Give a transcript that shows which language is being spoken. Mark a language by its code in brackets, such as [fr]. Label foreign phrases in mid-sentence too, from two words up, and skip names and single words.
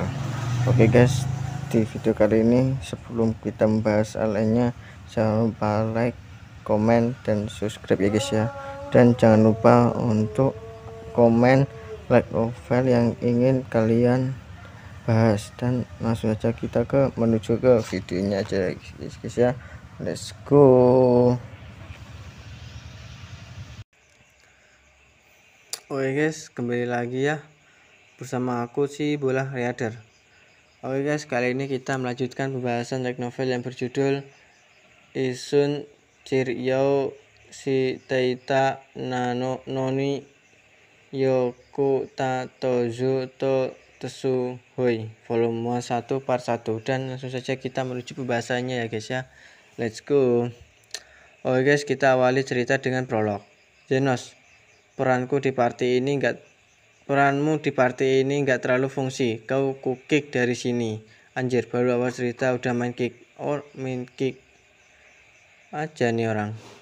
[id] Oke guys, di video kali ini sebelum kita membahas hal lainnya, jangan lupa like, komen, dan subscribe ya guys ya. Dan jangan lupa untuk komen like novel yang ingin kalian bahas, dan langsung saja kita menuju ke videonya aja guys ya. [en] Let's go. [id] Oke guys, kembali lagi ya bersama aku si Bola Reader. Oke guys, kali ini kita melanjutkan pembahasan light novel yang berjudul Isun Chiryou Si Teita Nano Noni Yoku Ta Tozu To Tesu Hoi volume 1 part 1. Dan langsung saja kita menuju pembahasannya ya guys ya. [en] Let's go. [id] Oke guys, kita awali cerita dengan prolog. Zenos, peranmu di party ini nggak terlalu fungsi. Kau kick dari sini. Anjir, baru awal cerita udah main kick aja nih orang.